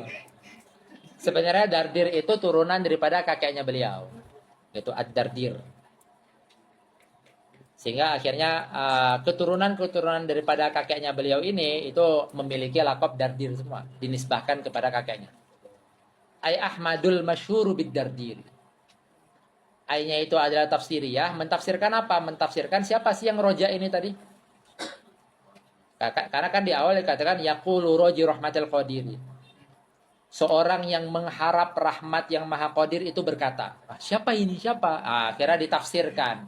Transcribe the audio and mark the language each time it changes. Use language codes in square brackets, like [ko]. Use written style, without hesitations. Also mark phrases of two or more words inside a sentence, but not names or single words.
[id] Sebenarnya Dardir itu turunan daripada kakeknya beliau. Itu Ad-Dardir. Sehingga akhirnya keturunan-keturunan daripada kakeknya beliau ini itu memiliki lakop Dardir semua. Dinisbahkan kepada kakeknya. [ar] أي أحمد المشهور بالدردير. [id] Aynya itu adalah tafsiriyah. Mentafsirkan apa? Mentafsirkan siapa sih yang roja ini tadi? Karena kan di awal dikatakan [ar] يقول راجي رحمة القدير. [id] Seorang yang mengharap rahmat yang maha qadir itu berkata, siapa ini? Siapa? Akhirnya ditafsirkan.